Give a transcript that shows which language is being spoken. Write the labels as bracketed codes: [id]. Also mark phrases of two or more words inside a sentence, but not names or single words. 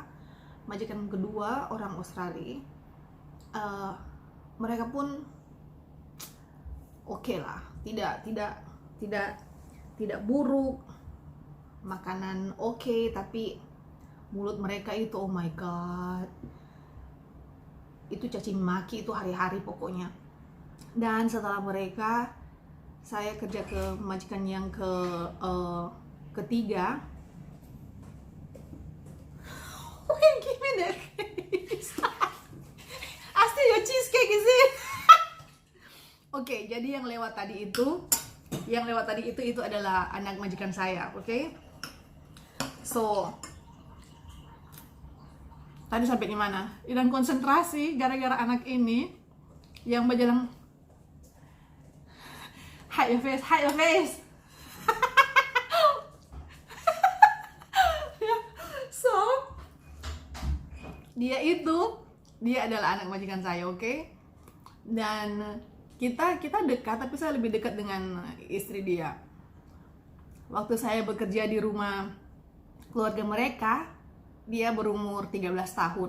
[id] Majikan kedua orang Australia, mereka pun oke lah, tidak buruk, makanan oke, tapi mulut mereka itu [en] oh my god, [id] itu caci maki itu hari-hari pokoknya. Dan setelah mereka, saya kerja ke majikan yang ketiga. [en] Wait, give me that case. Asti your cheesecake is it? [id] Oke, jadi yang lewat tadi itu adalah anak majikan saya, oke? So, tadi sampai di mana? Hilang konsentrasi gara-gara anak ini yang berjalan. [en] Hide your face, hide your face. [id] So, dia adalah anak majikan saya, oke? Dan kita dekat, tapi saya lebih dekat dengan istri dia. Waktu saya bekerja di rumah keluarga mereka, dia berumur 13 tahun.